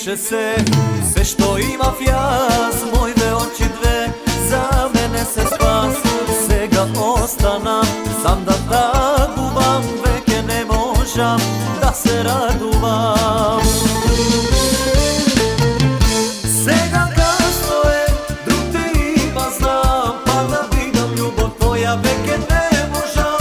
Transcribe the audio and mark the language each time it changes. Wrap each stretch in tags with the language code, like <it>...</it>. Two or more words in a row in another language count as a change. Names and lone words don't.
<sr>se, sve što ima fjas, moje oči dve, za mene se spas.</sr> <mk>Сега останам, сам да тагувам, веќе не можам да се радувам. Сега касно е, друг те има знам, пак да видам љубов твоја, веќе не можам.</mk>